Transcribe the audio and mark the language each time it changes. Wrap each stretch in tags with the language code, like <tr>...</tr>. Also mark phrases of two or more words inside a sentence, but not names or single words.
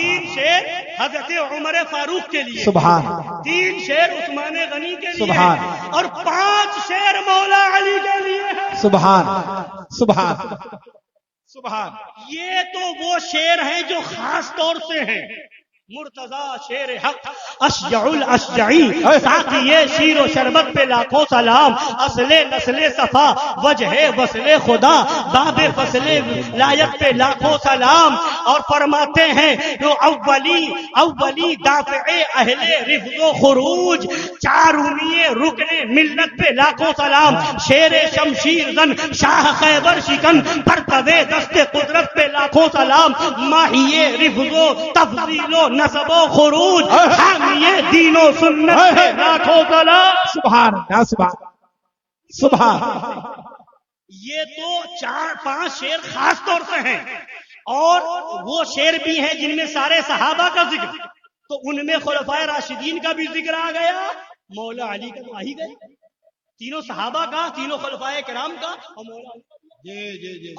<ur>3 شعر حضرت عمر فاروق کے لیے,</ur> <ar>سبحان اللہ.</ar> <ur>3 شعر عثمان غنی کے لیے, سبحان. اور 5 شعر مولا علی کے لیے. سبحان سبحان سبحان. یہ تو وہ شعر ہیں جو خاص طور سے ہیں, مرتضی شیر حق اشجع الاشجعی ساقی شیر و شربت پہ لاکھوں سلام، اصل نسل صفا وجہ وصل خدا باب فصل لایت پہ لاکھوں سلام. اور فرماتے ہیں جو اولی دافع اہل رفض و خروج، چارونی رکن ملت پہ لاکھوں سلام. شیر شمشیر زن شاہ خیبر شکن پرتو دست قدرت پہ لاکھوں سلام. ماہی رفض و تفضیل و نسب و خروج، حامی دین و سنت پہ لاکھوں سلام.</ur> <ar>سبحان اللہ، سبحان.</ar> <ur>یہ تو 4-5 شعر خاص طور سے ہیں، اور وہ شعر بھی ہیں جن میں سارے صحابہ کا ذکر، تو ان میں خلفائے راشدین کا بھی ذکر آ گیا، مولا علی کا تو آ ہی گیا، تینوں صحابہ کا، تینوں خلفائے کرام کا، اور مولا علی کا.</ur>